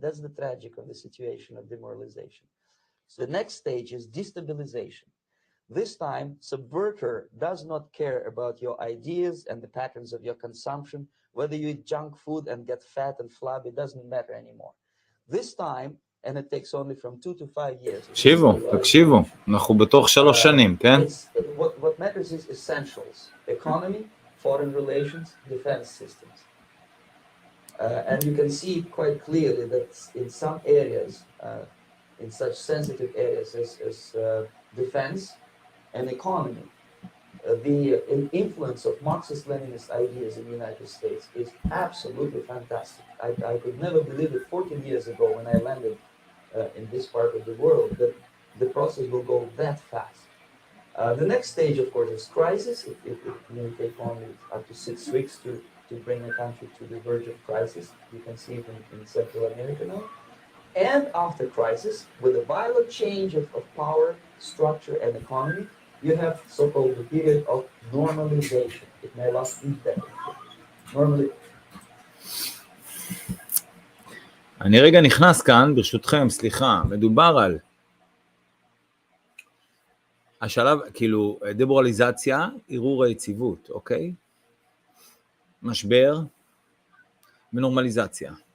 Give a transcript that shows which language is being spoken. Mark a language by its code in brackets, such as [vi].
[en] That's the tragic of the situation of demoralization. So the next stage is destabilization. This time, subverter does not care about your ideas and the patterns of your consumption. Whether you eat junk food and get fat and flabby, it doesn't matter anymore. This time, and it takes only from 2 to 5 years. [he] תקשיבו, אנחנו בתוך 3 שנים, כן? [en] What matters is essentials: economy, foreign relations, defense systems. And you can see quite clearly that in some areas, in such sensitive areas as defense and economy, the influence of Marxist-Leninist ideas in the United States is absolutely fantastic. I could never believe it 14 years ago when I landed in this part of the world that the process will go that fast. The next stage, of course, is crisis. It may take only up to 6 weeks to bring a country to the verge of crisis. You can see it in Central America now. And after crisis, with a violent change of power, structure, and economy, you have so-called the period of normalization. It may last indefinitely. Normally. [he] אני רגע נכנס כאן, ברשותכם, סליחה, מדובר על השלב, כאילו, דמורליזציה, ערעור היציבות, אוקיי? משבר ונורמליזציה.